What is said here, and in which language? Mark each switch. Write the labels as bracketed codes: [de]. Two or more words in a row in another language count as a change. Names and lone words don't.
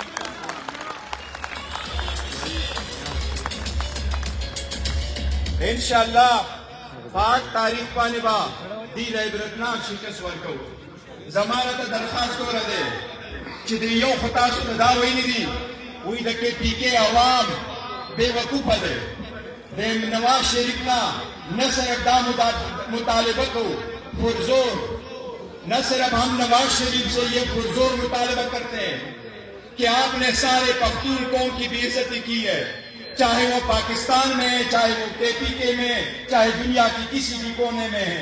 [ps] انشاءالله پاک تاریخ باندې به دې له عبرتناک شکست ورکوو. زما راته درخواست دوره دی چې د یو خو تاسو ته دا ویلي دي وی د کې پی کې عوام بے وقوفه دی. د نواز شریف نه صرف دا مطالبہ کو پرزور، [ur] نہ صرف ہم نواز شریف سے یہ پرزور مطالبہ کرتے ہیں کہ آپ نے سارے پختون قوم کی بے عزتی کی ہے، چاہے وہ پاکستان میں ہے، چاہے وہ کے پی کے میں، چاہے دنیا کی کسی بھی کونے میں ہے.